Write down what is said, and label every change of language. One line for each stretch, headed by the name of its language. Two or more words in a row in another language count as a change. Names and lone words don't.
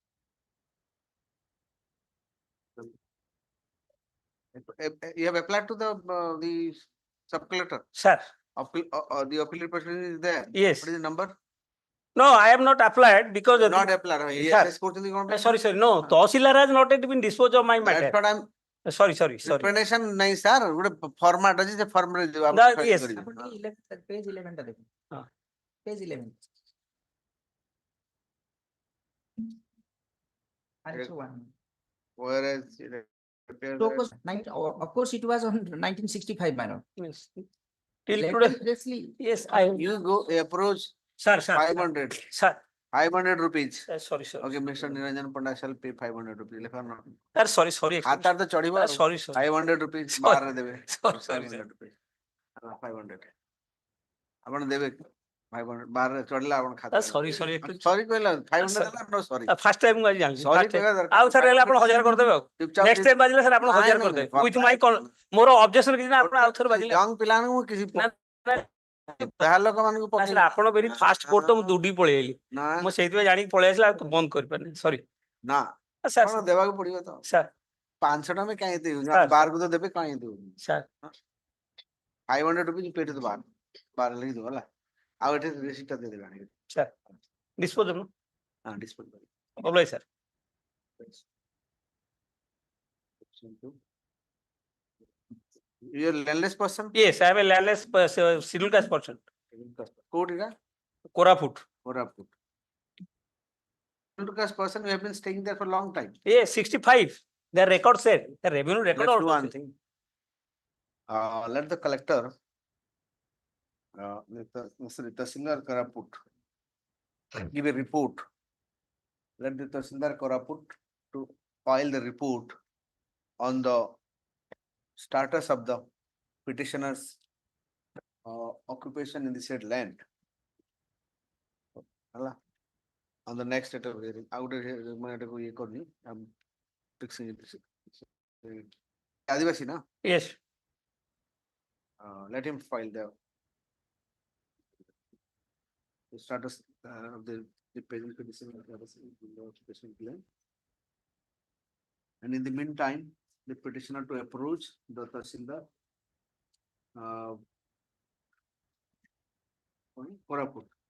English: you have applied to the sub-collector. sir. The appellate proceeding is there. Yes. What is the number? No, I have not applied because Not applied. Sir. Yes, court in the government. sorry, sir. No, Tahsildar has not yet been disposed of my matter. That's what I'm. Sorry. Repetition nahi sir.
Odia: ଗୋଟେ format ଅଛି ସେ form ରେ ଯିବ
English: No, yes.
Odia: Page 11 ଟା ଦେଖନ୍ତୁ। ହଁ।
English: Page 11. Answer 1. Whereas So, of course, it was on 1965 manner. Yes. Till today. Yes, I. you go approach Sir. 500. Sir. 500 rupees. Sorry, sir. Okay, Mr. Niranjan Panda shall pay 500 rupees.
Odia: ଲେଖା ନ।
English: Sir, sorry.
Odia: ହାତରେ ତ ଚଢିବ।
English: Sorry, sir. 500 rupees Sorry.
Odia: ବାହାରେ ଦେବେ।
English: Sorry, 500 rupees. 500.
Odia: ଆପଣ ଦେବେ 500 ବାହାରେ ଚଢିଲା ଆପଣ ଖାତା।
English: Sorry.
Odia: ସରି କହିଲା 500 ଦେଲା
English: no sorry। First time
Odia: ମୁଁ ଆଜି ଜାଣିଲି। Sorry କହିବା ଦରକାର। ଆଉ sir ହେଲେ ଆପଣ 1000 କରିଦେବେ ଆଉ। ଚୁପଚାପ
English: Next time
Odia: ବାଜିଲେ sir ଆପଣ 1000 କରିଦେବେ।
English: With my
Odia: ମୋର objection କିଛି ନା ଆପଣ ଆଉ ଥରେ ବାଜିଲେ। young ପିଲାମାନଙ୍କୁ କିଛି ବାହାର ଲୋକମାନଙ୍କୁ ନା sir ଆପଣ
English: very fast court
Odia: ତ ମୁଁ ଦୌଡ଼ିକି ପଳେଇ ଆଇଲି। ନା ମୁଁ ସେଇଥିପାଇଁ ଜାଣିକି ପଳେଇ ଆସିଲା ଆଉ ବନ୍ଦ କରିପାରିନି। ସରି। ନା
English: sir
Odia: କଣ ଦେବାକୁ ପଡିବ ତ।
English: sir
Odia: 500 ଟଙ୍କା କାହିଁ ଦେବୁ
English: Sir.
Odia: ବାହାରକୁ ତ ଦେବେ କାହିଁ ଦେବୁ।
English: sir 500 rupees pay to the bar
Odia: ବାର ଲେଖି ଦେବ ହେଲା। ଆଉ ଏଠି ରିସିପ୍ଟ ଟା ଦେଇଦେବେ ଆଣିକି।
English: sir dispose of
Odia: ହଁ ଡିସପୋଜ କରି।
English: oblige sir. You are landless person? Yes, I am a landless scheduled caste person.
Odia: କୋଉଠି କା?
English: Koraput.
Odia: କୋରାପୁଟ।
English: Scheduled caste person, you have been staying there for a long time. Yes, 65. The record said, the revenue record Let's or do one something. Let the collector, Mr. Tahsildar Koraput, give a report. Let the Tahsildar Koraput to file the report on the status of the petitioner's occupation in the said land. ହେଲା? On the next date of hearing, I would
Odia: ଇଏ କରିନି,
English: I'm fixing it.
Odia: ଆଦିବାସୀ ନା?
English: Yes. Let him file the status of the present petition of the occupation claim. And in the meantime, the petitioner to approach the Tahsildar Koraput.